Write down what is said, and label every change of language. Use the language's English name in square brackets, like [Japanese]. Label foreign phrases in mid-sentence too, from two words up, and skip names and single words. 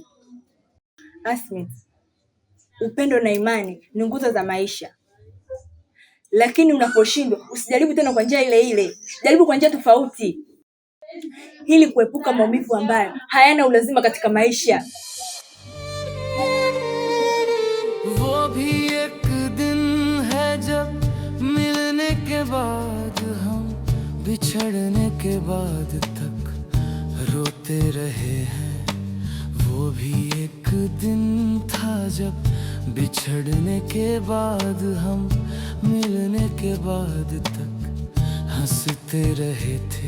[Swahili] Asmit, upendo na imani ni nguzo za maisha, lakini unaposhindwa usijaribu tena kwa njia ile ile, jaribu kwa njia tofauti ili kuepuka maumivu ambayo hayana ulazima katika maisha. [Hindi] वो भी एक दिन है जब मिलने के बाद हम बिछड़ने के बाद तक रोते रहे हैं। वो भी एक दिन था जब बिछड़ने के बाद हम मिलने के बाद तक हंसते रहे थे।